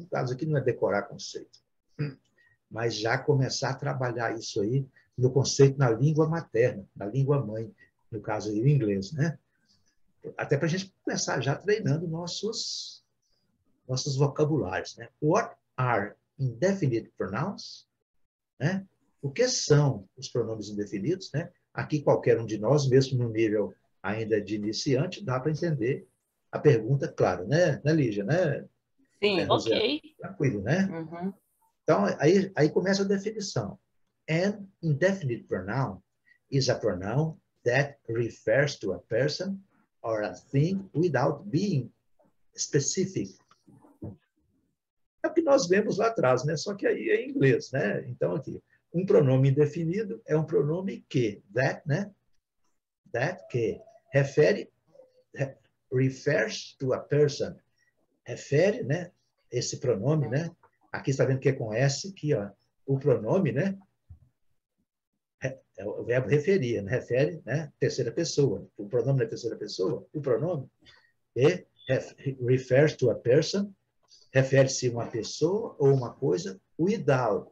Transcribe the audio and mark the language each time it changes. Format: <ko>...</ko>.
<pt>No caso aqui não é decorar conceito, mas já começar a trabalhar isso aí no conceito na língua materna, na língua mãe, no caso aí o inglês, né? Até para a gente começar já treinando nossos vocabulários, né?</pt> <en>What are indefinite pronouns?</en> <pt>Né? O que são os pronomes indefinidos? Né? Aqui, qualquer um de nós, mesmo no nível ainda de iniciante, dá para entender a pergunta, claro, né, Lígia? Né? Sim, ok. Tranquilo, né? Uhum. Então, aí começa a definição.</pt> <en>An indefinite pronoun is a pronoun that refers to a person or a thing without being specific.</en> <pt>É o que nós vemos lá atrás, né? Só que aí é em inglês, né? Então, aqui, um pronome indefinido é um pronome que, né?</pt> <en>That,</en> <pt>que,</pt> <en>refers to a person.</en> <pt>Refere, né? Esse pronome, né? Aqui está vendo que é com S, aqui, ó. O pronome, né? É o verbo referir, né? Refere, né? Terceira pessoa. O pronome é terceira pessoa. O pronome</pt> <en>refers to a person,</en> <pt>refere-se a uma pessoa ou uma coisa</pt> <en>without.</en>